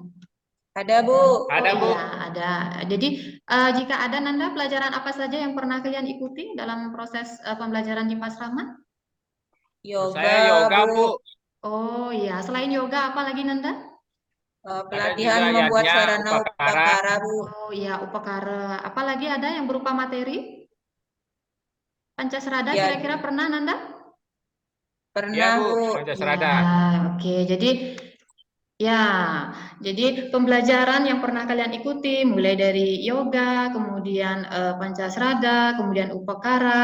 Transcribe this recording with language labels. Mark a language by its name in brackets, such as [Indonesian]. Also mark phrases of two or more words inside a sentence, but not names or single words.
[Indonesian] Ada, Bu. Ada, Bu. Iya, ada. Jadi jika ada Nanda, pelajaran apa saja yang pernah kalian ikuti dalam proses pembelajaran di Pasraman? Yoga, Saya yoga, Bu. Bu. Oh iya, selain yoga apa lagi Nanda? Ada Pelatihan juga membuat yatnya, sarana upakara. upakara, Bu. Oh iya, upakara. Apa lagi ada yang berupa materi? Pancasrada Ya, kira-kira pernah Nanda? Iya, pernah, Bu. Bu. Iya, Pancasrada. oke. Ya, jadi pembelajaran yang pernah kalian ikuti mulai dari yoga, kemudian Pancasrada, kemudian upakara.